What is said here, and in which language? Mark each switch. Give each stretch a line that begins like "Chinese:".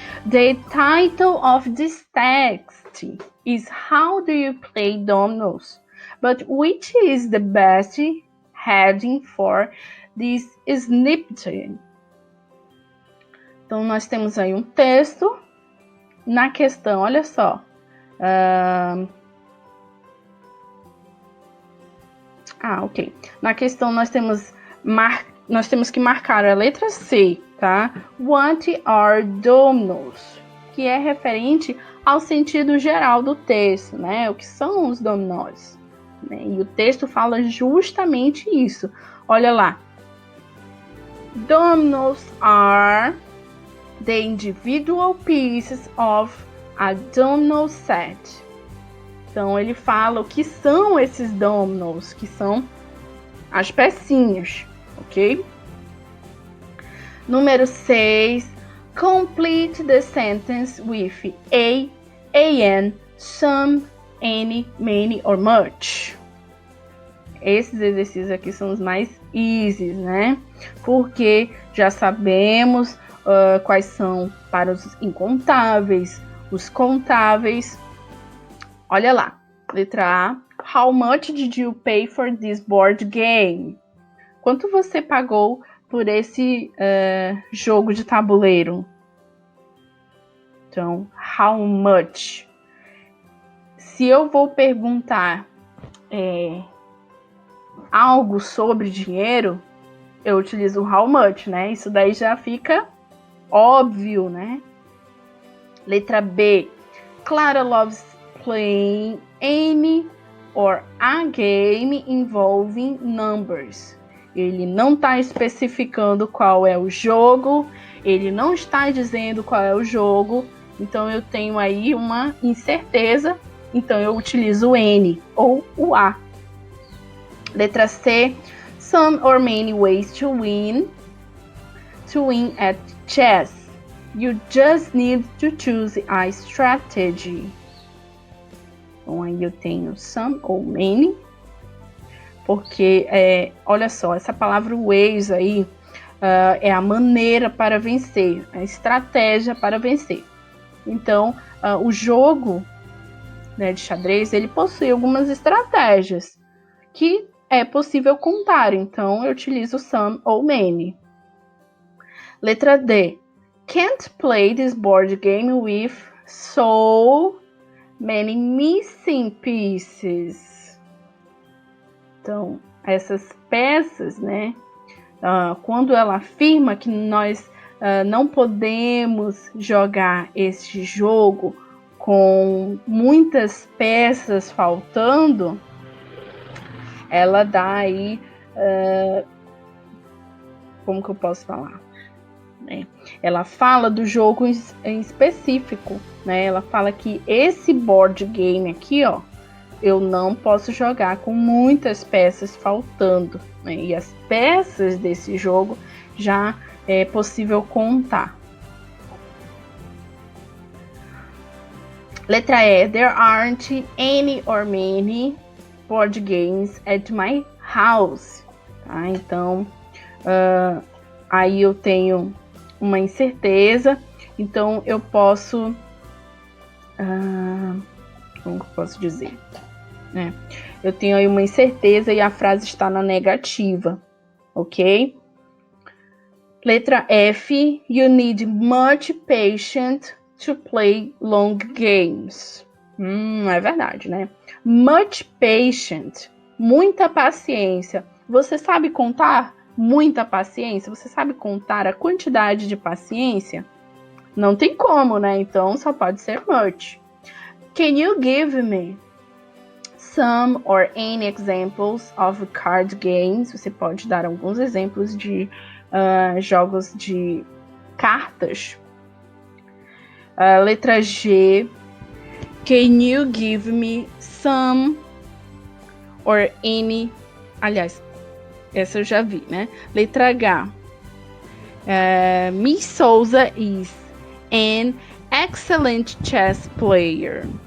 English: The title of this text is How do you play dominoes? But which is the best heading for this snippet?
Portuguese: Então, nós temos aí um texto. Na questão, olha só. Ok. Na questão, nós temos que marcar a letra C, tá?
English: What are dominoes?
Portuguese: Que é referente ao sentido geral do texto, né? O que são os dominós? Né? E o texto fala justamente isso. Olha lá.
English: Dominoes are the individual pieces of a domino set.
Portuguese: Então, ele fala o que são esses dominoes, que são as pecinhas, ok? Número 6.
English: Complete the sentence with a, an, some, any, many or much.
Portuguese: Esses exercícios aqui são os mais easy, né? Porque já sabemos quais são para os incontáveis, os contáveis. Olha lá, letra A,
English: How much did you pay for this board game?
Portuguese: Quanto você pagou por esse jogo de tabuleiro? Então, how much? Se eu vou perguntar algo sobre dinheiro, eu utilizo how much, né? Isso daí já fica óbvio, né? Letra B.
English: Clara loves playing any or a game involving numbers.
Portuguese: Ele não está especificando qual é o jogo, ele não está dizendo qual é o jogo, então eu tenho aí uma incerteza, então eu utilizo o N ou o A. Letra C.
English: Some or many ways to win at chess. You just need to choose a strategy.
Portuguese: Então aí eu tenho some ou many, porque olha só, essa palavra ways aí é a maneira para vencer, a estratégia para vencer. Então o jogo, né, de xadrez, ele possui algumas estratégias que é possível contar, então eu utilizo some ou many. Letra D.
English: Can't play this board game with so many missing pieces.
Portuguese: Então, essas peças, né? Quando ela afirma que nós não podemos jogar este jogo com muitas peças faltando, ela dá aí, como que eu posso falar? Ela fala do jogo em específico, né? Ela fala que esse board game aqui, ó, eu não posso jogar com muitas peças faltando, né? E as peças desse jogo já é possível contar. Letra E.
English: There aren't any or many board games at my house.
Portuguese: Tá? Então, aí eu tenho uma incerteza, então eu posso, como que eu posso dizer? Eu tenho aí uma incerteza e a frase está na negativa, ok? Letra F.
English: You need much patience to play long games.
Portuguese: É verdade, né?
English: Much patience,
Portuguese: muita paciência. Você sabe contar? Muita paciência? Você sabe contar a quantidade de paciência? Não tem como, né? Então só pode ser much.
English: Can you give me some or any examples of card games?
Portuguese: Você pode dar alguns exemplos de jogos de cartas. Letra G.
English: Can you give me some or any...
Portuguese: Aliás, essa eu já vi, né? Letra H.
English: Miss Souza is an excellent chess player.